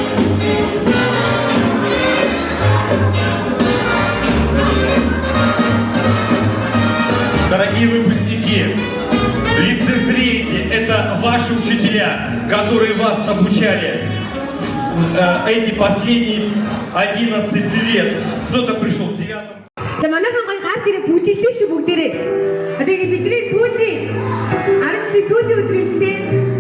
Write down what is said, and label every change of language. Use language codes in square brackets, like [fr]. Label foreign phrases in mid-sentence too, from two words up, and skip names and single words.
[ru] Дорогие выпускники, лицезрите, это ваши учителя, которые вас обучали эти последние 11 лет. Кто-то пришел в 9. [mn] За манайхан гой гарч ирээ бүжиглээ шүү бүгдээрээ. Одоо ингэ бидний сүүлийн 10 жилийн сүүлийн өдөр юм чинь дээ.